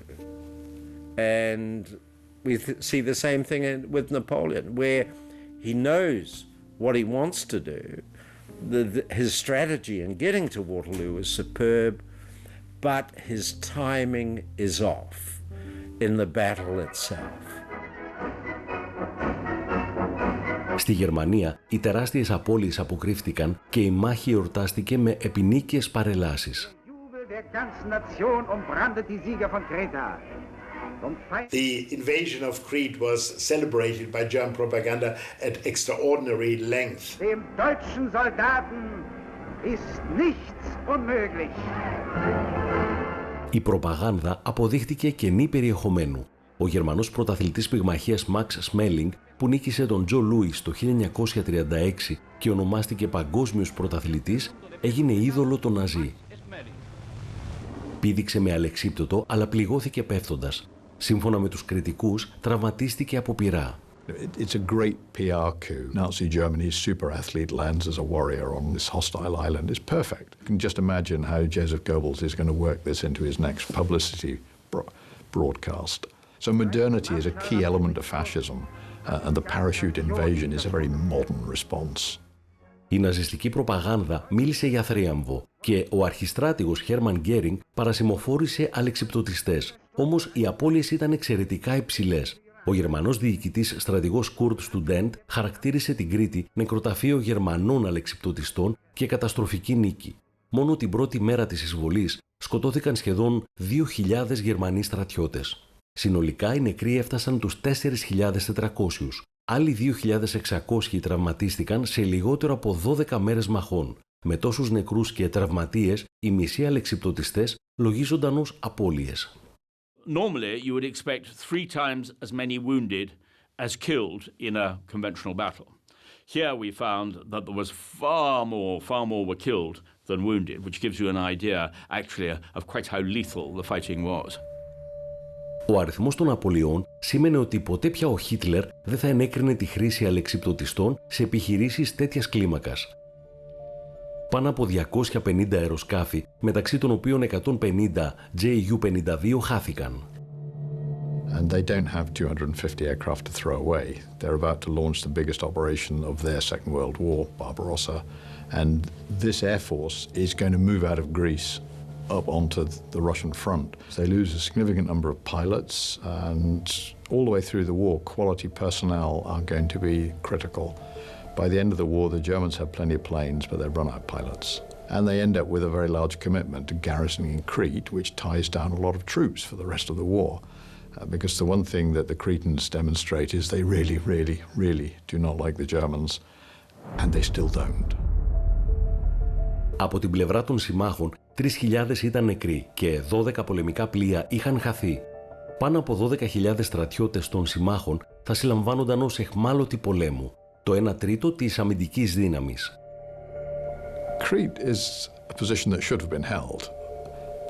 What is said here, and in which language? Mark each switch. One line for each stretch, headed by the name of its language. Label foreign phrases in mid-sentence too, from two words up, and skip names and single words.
English: And we see the same thing with Napoleon, where he knows what he wants to do. His strategy in getting to Waterloo is superb, but his timing is off in the battle itself.
Greek: Στη Γερμανία, οι τεράστιες απώλειες αποκρύφθηκαν και η μάχη εορτάστηκε με επινίκιες παρελάσεις.
English: The invasion of Crete was celebrated by German propaganda at extraordinary length.
German: Dem deutschen Soldaten ist nichts unmöglich.
Greek: Η προπαγάνδα αποδείχτηκε κενή περιεχομένου. Ο Γερμανός πρωταθλητής πυγμαχίας Max Schmeling, που νίκησε τον Τζο Λούις το 1936 και ονομάστηκε παγκόσμιος πρωταθλητής, έγινε είδωλο των Ναζί. Πήδηξε με αλεξίπτωτο, αλλά πληγώθηκε πέφτοντας. Σύμφωνα με τους κριτικούς, τραυματίστηκε από πυρά.
English: It's a great PR coup. Nazi Germany's super athlete lands as a warrior on this hostile island. It's perfect. You can just imagine how Joseph Goebbels is going to work this into his next publicity broadcast. So modernity is a key element of fascism, and the parachute invasion is a very modern response.
Greek: Η ναζιστική προπαγάνδα μίλησε για θρίαμβο και ο αρχιστράτηγος Χέρμαν Γκέρινγκ παρασημοφόρησε αλεξιπτωτιστές. Όμως οι απώλειες ήταν εξαιρετικά υψηλές. Ο Γερμανός διοικητής στρατηγός Κουρτ Στουντέντ χαρακτήρισε την Κρήτη νεκροταφείο Γερμανών αλεξιπτωτιστών και καταστροφική νίκη. Μόνο την πρώτη μέρα της εισβολής σκοτώθηκαν σχεδόν 2.000 Γερμανοί στρατιώτες. Συνολικά οι νεκροί έφτασαν τους 4.400. Άλλοι 2.600 τραυματίστηκαν σε λιγότερο από 12 μέρες μαχών. Με τόσους νεκρούς και τραυματίες, οι μισοί αλεξιπτωτιστές λογίζονταν ως απώλειες.
English: Normally, you would expect 3 times as many wounded as killed in a conventional battle. Here we found that there was far more were killed than wounded, which gives you an idea, actually, of quite how lethal the fighting was.
Greek: Ο αριθμός των απολειών σήμαινε ότι ποτέ πια ο Χίτλερ δεν θα ενέκρινε τη χρήση αλεξιπτωτιστών σε επιχειρήσεις τέτοιας κλίμακας. Πάνω από 250 αεροσκάφη, μεταξύ των οποίων 150 Ju-52 χάθηκαν.
English: And they don't have 250 aircraft to throw away. They're about to launch the biggest operation of their Second World War, Barbarossa, and this air force is going to move out of Greece up onto the Russian front. They lose a significant number of pilots, and all the way through the war, quality personnel are going to be critical. By the end of the war, the Germans have plenty of planes, but they run out of pilots. And they end up with a very large commitment to garrisoning Crete, which ties down a lot of troops for the rest of the war. Because the one thing that the Cretans demonstrate is they really do not like the Germans, and they still don't.
Greek: Από την πλευρά των συμμάχων, 3.000 ήταν νεκροί και 12 πολεμικά πλοία είχαν χαθεί. Πάνω από 12.000 στρατιώτες των συμμάχων θα συλλαμβάνονταν ως αιχμάλωτοι πολέμου, το 1/3 της αμυντικής δύναμης.
English: Crete is a position that should have been held.